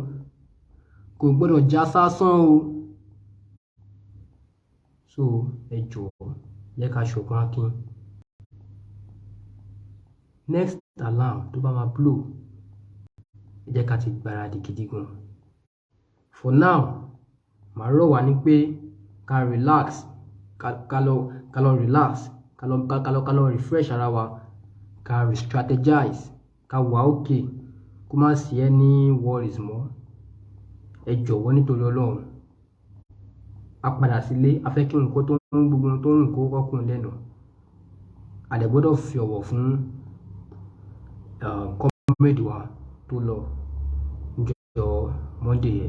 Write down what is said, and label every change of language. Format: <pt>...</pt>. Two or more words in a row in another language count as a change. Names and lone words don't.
<yo>Kò gbọ́dọ̀ já sásán o. So ẹ jọ̀ọ́ jẹ́ ká ṣọ̀kan akin.</yo> <en>Next alarm</en> <yo>tó bá máa blow, ẹ jẹ́ ká ti gbáradì gidi gan.</yo> <en>For now,</en> <yo>màá rọ̀ wá ní pé ká relax, ká lọ relax, ká lọ refresh ara wa, ká re-strategize, ká wà okay, kó má sí</yo> <en>any worries</en> <yo>mọ́. Ẹ jọ̀wọ́ nítorí Ọlọ́run. A padà sílé, a fẹ́ kí nǹkan tó ń gbogbo tó ń rìn kó kọ́kùn lẹ́nu. A dẹ̀ gbọ́dọ̀ fi ọ̀wọ̀ fún comrade wa tó lọ níjọ́ Monday yẹn.</yo>